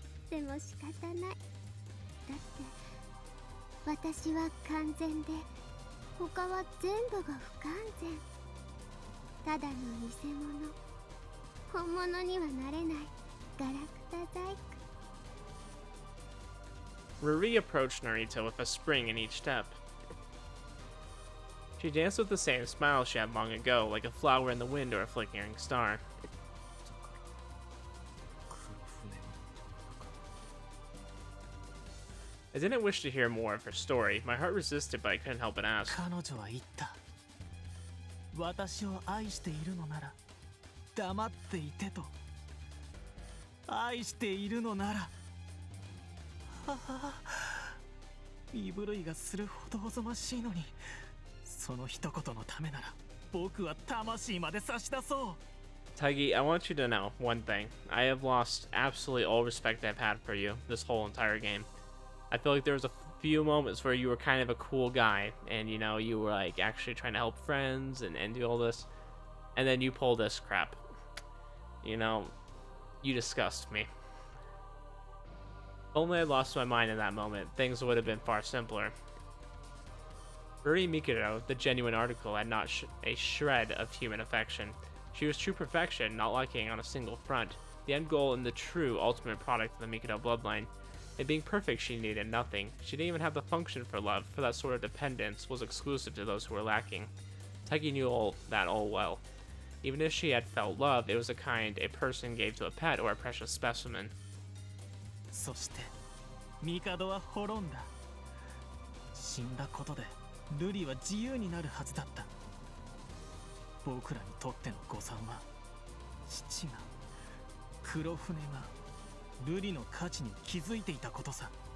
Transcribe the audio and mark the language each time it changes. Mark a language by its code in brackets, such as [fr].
[ja] でも仕方ない。だって私は完全で他は全部が不完全。ただの偽物。本物にはなれないガラクタ細工。 [en] Ruri approached Narita with a spring in each step. She danced with the same smile she had long ago, like a flower in the wind or a flickering star. I didn't wish to hear more of her story. My heart resisted, but I couldn't help but ask. [ja] 彼女は言った。私を愛しているのなら黙っていてと。愛しているのなら。はは、身震いがするほどおぞましいのに、その一言のためなら僕は魂まで差し出そう。 [en] Taggy, I want you to know one thing. I have lost absolutely all respect I've had for you this whole entire game. I feel like there was a few moments where you were kind of a cool guy, and you know, you were like actually trying to help friends and do all this, and then you pull this crap. You know, you disgust me. If only I lost my mind in that moment, things would have been far simpler. Ruri Mikado, the genuine article, had not a shred of human affection. She was true perfection, not lacking on a single front, the end goal and the true ultimate product of the Mikado bloodline. In being perfect, she needed nothing. She didn't even have the function for love, for that sort of dependence was exclusive to those who were lacking. Taggy knew all well. Even if she had felt love, it was a kind a person gave to a pet or a precious specimen. [ja] そして帝は滅んだ。死んだことでルリは自由になるはずだった。僕らにとっての誤算は、父が、黒船がルリの価値に気づいていたことさ。